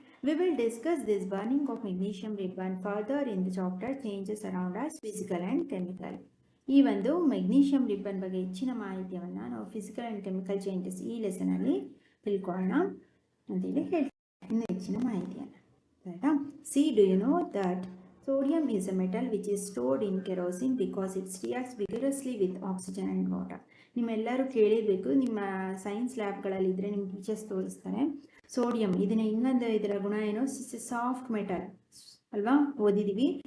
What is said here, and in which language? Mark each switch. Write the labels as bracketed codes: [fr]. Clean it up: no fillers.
[en] We will discuss this burning of magnesium ribbon further in the chapter changes around us, physical and chemical. [kn] ಈ ಒಂದು magnesium ribbon ಬಗ್ಗೆ ಹೆಚ್ಚಿನ ಮಾಹಿತಿಯನ್ನು ನಾವು physical and chemical changes ಈ ಲೆಸನಲ್ಲಿ ತಿಳ್ಕೊಳ್ಳೋಣ ಅಂತೇಳಿ ಹೇಳ್ತೀವಿ. ಇನ್ನು ಹೆಚ್ಚಿನ ಮಾಹಿತಿಯನ್ನು ಆಯಿತಾ. [en] See, do you know that sodium is a metal which is stored in kerosene because it reacts vigorously with oxygen and water. [kn] ನಿಮ್ಮೆಲ್ಲರೂ ಕೇಳಿರಬೇಕು, ನಿಮ್ಮ ಸೈನ್ಸ್ ಲ್ಯಾಬ್ಗಳಲ್ಲಿ ಇದ್ದರೆ ನಿಮ್ಮ ಟೀಚರ್ಸ್ ತೋರಿಸ್ತಾರೆ. ಸೋಡಿಯಂ, ಇದನ್ನ ಇನ್ನೊಂದು ಇದರ ಗುಣ ಏನು, ಸಾಫ್ಟ್ ಮೆಟಲ್ ಅಲ್ವಾ, ಓದಿದ್ದೀವಿ.